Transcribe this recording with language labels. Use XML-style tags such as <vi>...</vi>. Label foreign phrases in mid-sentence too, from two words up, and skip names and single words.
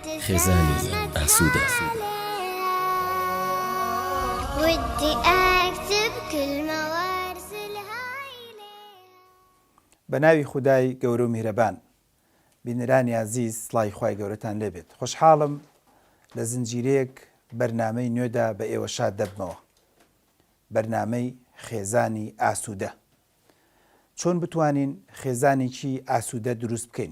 <ckb>خێزانی ئاسوودە.</ckb> <ar>ودي أكتب كلمة وأرسلها إليه.</ar> <ckb>بەناوی خودای گەورە و میهرەبان. بینەرانی عزیز، سڵای خوای گەورەتان لێبێت. خۆشحاڵم لە زنجیرەیەک بەرنامەی نوێدا بە ئێوە شاد دەبمەوە. بەرنامەی خێزانی ئاسوودە. چۆن بتوانین خێزانێکی ئاسوودە دروست بکەین؟</ckb>